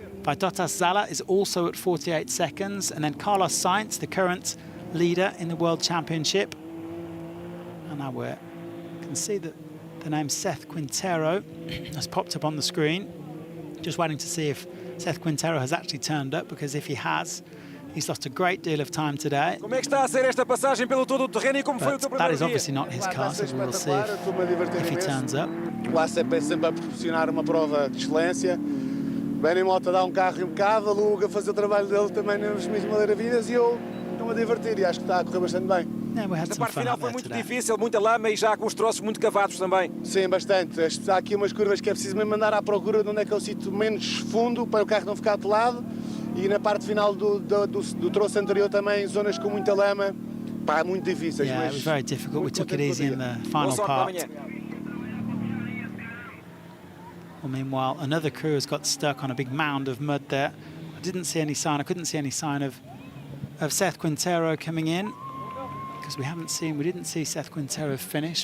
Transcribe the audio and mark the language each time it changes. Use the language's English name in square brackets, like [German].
[English] Vaidotas Zala is also at 48 seconds. And then Carlos Sainz, the current leader in the World Championship. And now we can see that the name Seth Quintero has popped up on the screen. Just waiting to see if Seth Quintero has actually turned up, because if he has, he's lost a great deal of time today. [Portuguese] Como é que está a ser esta passagem pelo todo o terreno e como foi o teu primeiro dia? [English] That is obviously not his car, so we'll see if he turns up. [Portuguese] O ACP é sempre a proporcionar uma prova de excelência. Bem em moto a dar carro impecável, o Hugo a fazer o trabalho dele também nas mesmas maravilhas e eu estou-me a divertir e acho que está a correr bastante bem. A parte final foi muito difícil, muita lama e já com os troços muito cavados também. Sim, bastante. Há aqui umas curvas que é preciso mesmo andar à procura de onde é que é o sítio menos fundo para o carro não ficar atolado. E na parte final do troço anterior também, zonas com muita lama, pá, muito difíceis. [English] Yeah, it was very difficult. We took it easy in the final part. Well, meanwhile, another crew has got stuck on a big mound of mud there. I couldn't see any sign of Seth Quintero coming in, because we didn't see Seth Quintero finish.